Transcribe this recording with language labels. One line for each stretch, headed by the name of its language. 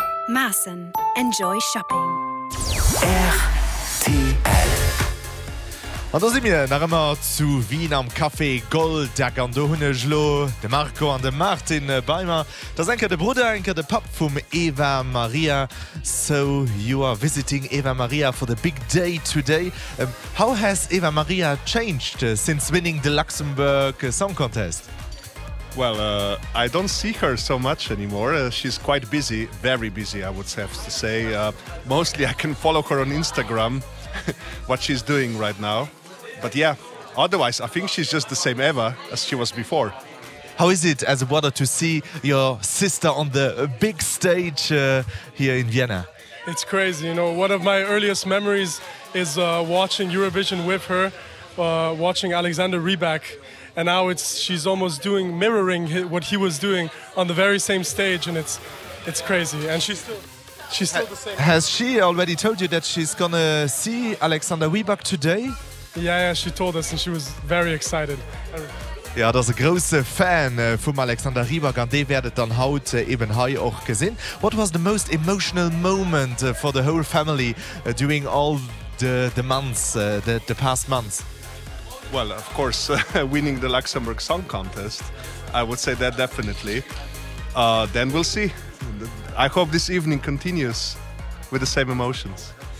English: Maaßen. Enjoy Shopping. RTL.
German: Und da sind wir noch immer zu Wien am Café Gold, der Gandohuneschlo, der Marco und der Martin Beimer. Das ist der Bruder, der Pap von Eva Maria.
English: So, you are visiting Eva Maria for the big day today. How has Eva Maria changed since winning the Luxembourg Song Contest? Well, I don't see her so much anymore. She's quite busy, very busy, I would have to say. Mostly I can follow her on Instagram, what she's doing right now. But yeah, otherwise, I think she's just the same Eva as she was before. How is it as a brother to see your sister on the big stage here in Vienna? It's crazy. You know, one of my earliest memories is watching Eurovision with her, watching Alexander Rybak. And now she's almost doing, mirroring what he was doing on the very same stage, and it's crazy. And she's still the same. Has she already told you that she's gonna see Alexander Rybak today? Yeah, she told us, and she was very excited.
German: Ja, das ist ein großer Fan von Alexander Rybak, und den werdet dann heute eben hier auch gesehen.
English: What was the most emotional moment for the whole family during all the months, the past months? Well, of course, winning the Luxembourg Song Contest, I would say that definitely. Then we'll see. I hope this evening continues with the same emotions.